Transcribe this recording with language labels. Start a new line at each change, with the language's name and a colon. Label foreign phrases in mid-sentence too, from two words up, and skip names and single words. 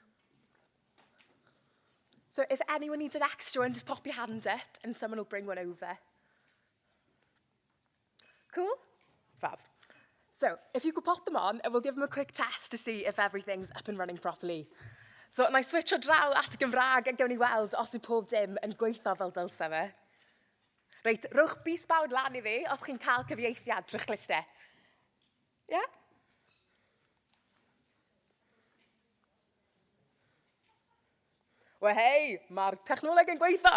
English: So if anyone needs an extra one, just pop your hand up and someone will bring one over. Cool? Fab. So if you could pop them on, and we'll give them a quick test to see if everything's up and running properly. So,
Welsh: na I switcho draw at Gymraeg a gawn ni weld os yw pob dim yn gweithio fel dylse fe. Reit, rwch bus bawd lan I fi os chi'n cael cyfieithiad drwy'ch clustau. Ie? Yeah? Wel hei, mae'r technoleg yn gweithio.